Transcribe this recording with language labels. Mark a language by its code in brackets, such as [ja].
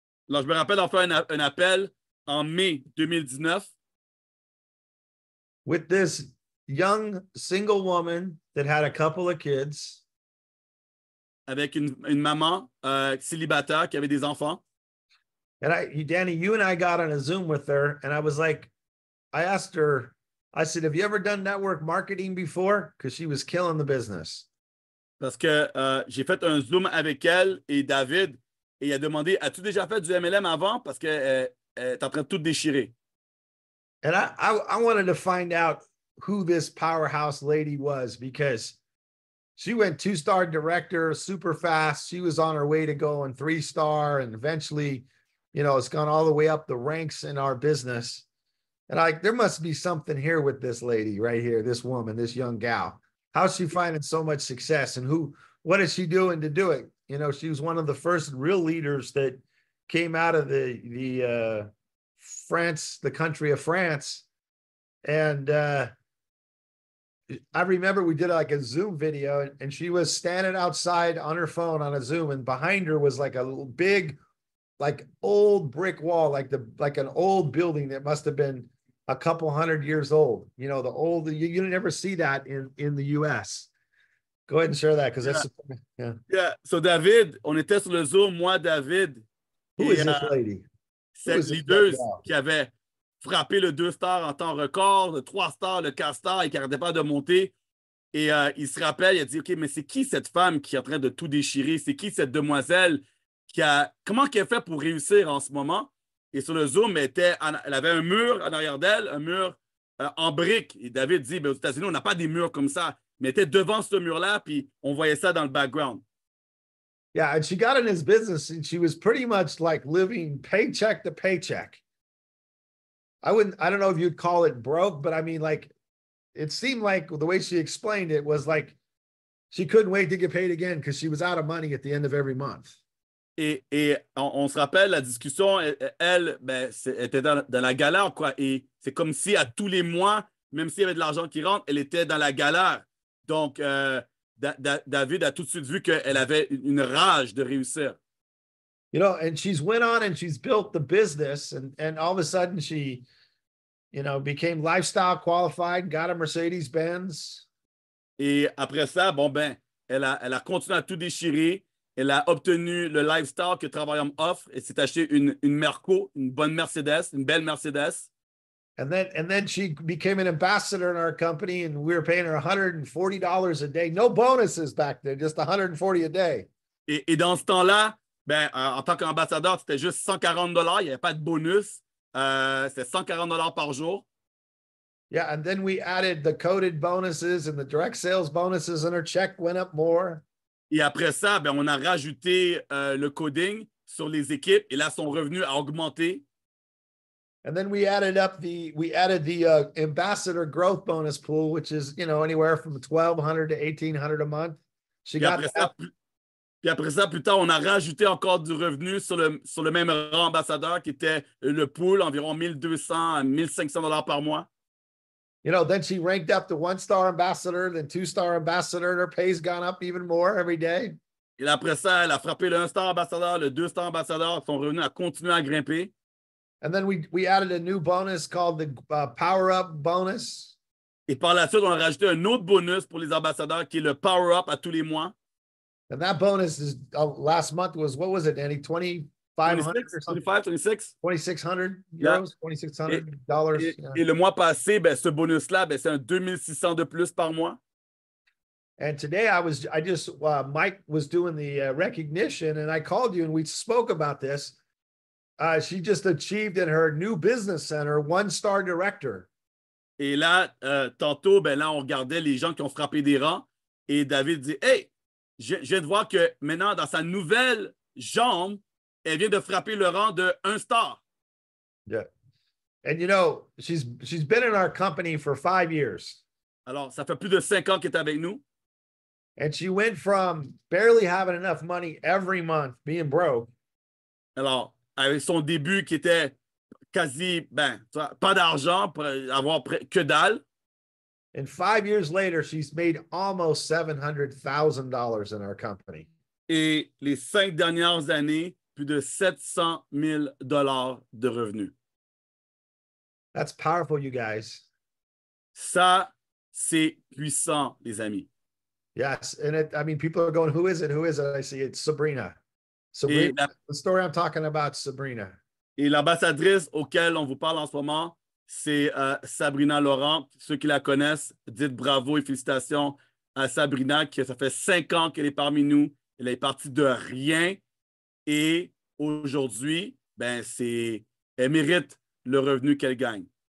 [fr] Alors, je me rappelle d'avoir fait un appel en mai 2019 [en] with this young single woman that had a couple of kids. [fr] Avec une maman célibataire qui avait des enfants. [en] And Danny, you and I got on a Zoom with her, and I was like, I asked her, I said, have you ever done network marketing before? Because she was killing the business. Parce que j'ai fait un Zoom avec elle et David, et il a demandé, as-tu déjà fait du MLM avant? Parce qu'elle est en train de tout déchirer. And I wanted to find out who this powerhouse lady was, because she went 2-star director super fast. She was on her way to going 3-star, and eventually, you know, it's gone all the way up the ranks in our business. And there must be something here with this lady right here, this woman, this young gal. How's she finding so much success, and what is she doing to do it? You know, she was one of the first real leaders that came out of the France, the country of France. And I remember we did like a Zoom video, and she was standing outside on her phone on a Zoom, and behind her was like a big, like old brick wall, like an old building that must have been a couple 100 years old. You know, the old, you never see that in the US. Go ahead and share that, because that's yeah. [fr] So David, on était sur le Zoom, moi, David. [en] Who is this lady? [fr] Cette leader qui avait frappé le 2-star en temps record, le 3-star, le 4-star, et qui n'arrêtait pas de monter. Et il se rappelle, il a dit, OK, mais c'est qui cette femme qui est en train de tout déchirer? C'est qui cette demoiselle comment qu'elle fait pour réussir en ce moment? Et sur le Zoom, elle avait un mur en arrière d'elle, un mur en briques. Et David dit, aux États-Unis, on n'a pas des murs comme ça. Mais elle était devant ce mur-là, puis on voyait ça dans le background. [en] Yeah, and she got in his business, and she was pretty much like living paycheck to paycheck. I don't know if you'd call it broke, but I mean, like, it seemed like the way she explained it was like she couldn't wait to get paid again because she was out of money at the end of every month. [fr] Et on se rappelle la discussion, elle était dans la galère, quoi. Et c'est comme si à tous les mois, même s'il y avait de l'argent qui rentre, elle était dans la galère. Donc, David a tout de suite vu qu'elle avait une rage de réussir. [en] You know, and she's went on and she's built the business, and all of a sudden she, you know, became lifestyle qualified, got a Mercedes-Benz. [fr] Et après ça, elle a continué à tout déchirer. Elle a obtenu le lifestyle que Travaillom offre et s'est acheté une Merco, une bonne Mercedes, une belle Mercedes. [en] And then she became an ambassador in our company, and we were paying her $140 a day. No bonuses back then, just $140 a day. [fr] Et dans ce temps-là, en tant qu'ambassadeur, c'était juste $140. Il n'y avait pas de bonus. C'était $140 par jour. [en] Yeah, and then we added the coded bonuses and the direct sales bonuses, and her check went up more. [fr] Et après ça, on a rajouté le coding sur les équipes, et là, son revenu a augmenté. [en] And then we added the ambassador growth bonus pool, which is, you know, anywhere from $1,200 to $1,800 a month. [fr] Puis après ça, plus tard, on a rajouté encore du revenu sur le même rang ambassadeur, qui était le pool, environ $1,200 à $1,500 par mois. [en] You know, then she ranked up to 1-star ambassador, then 2-star ambassador, and her pay's gone up even more every day. [fr] Et après ça, elle a frappé le 1-star ambassadeur, le 2-star ambassadeur, son revenu a continué à grimper. [en] And then we added a new bonus called the Power Up bonus. [fr] Et par la suite, on a rajouté un autre bonus pour les ambassadeurs, qui est le Power Up à tous les mois. [en] And that bonus is last month was, what was it, Danny? 2,500 or something? 26? 2,600 euros, Yeah. $2,600. [fr] Et le mois passé, ce bonus-là, c'est un 2,600 de plus par mois. [en] And today Mike was doing the recognition and I called you and we spoke about this. She just achieved in her new business center, 1-star director. [fr] Et là, tantôt, ben là, on regardait les gens qui ont frappé des rangs et David dit, hey, je viens de voir que maintenant, dans sa nouvelle jambe, elle vient de frapper le rang de 1 star. [en] Yeah. And you know, she's been in our company for 5 years. [fr] Alors, ça fait plus de 5 ans qu'elle est avec nous. [en] And she went from barely having enough money every month, being broke. [fr] Alors, avec son début qui était quasi, pas d'argent pour avoir que dalle. [en] And 5 years later, she's made almost $700,000 in our company. [fr] Et les 5 dernières années, plus de 700 000 $ de revenus. [en] That's powerful, you guys. [fr] Ça, c'est puissant, les amis. [en] Yes. And people are going, who is it? Who is it? I see it's Sabrina. Sabrina, the story I'm talking about, Sabrina. [fr] Et l'ambassadrice auquel on vous parle en ce moment, c'est Sabrina Laurent. Ceux qui la connaissent, dites bravo et félicitations à Sabrina, ça fait 5 ans qu'elle est parmi nous. Elle est partie de rien. Et aujourd'hui, elle mérite le revenu qu'elle gagne.